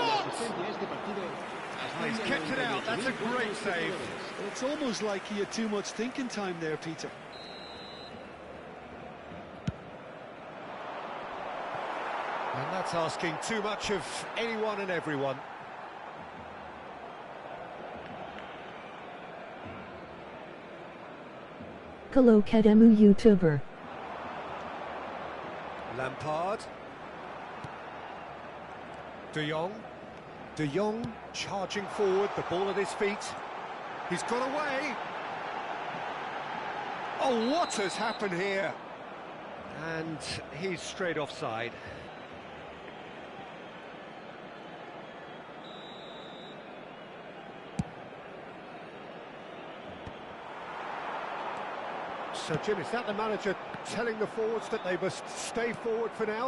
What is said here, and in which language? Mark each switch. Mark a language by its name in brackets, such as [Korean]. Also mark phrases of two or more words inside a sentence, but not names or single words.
[English] He's having a shot! Oh, he's kept it out. That's a great save. It's almost like he had too much thinking time there, Peter. And that's asking too much of anyone and everyone. [Indonesian] Kalau ketemu YouTuber. [English] Lampard. De Jong. De Jong charging forward, the ball at his feet. He's got away. Oh, what has happened here? And he's straight offside. So, Jim, is that the manager telling the forwards that they must stay forward for now?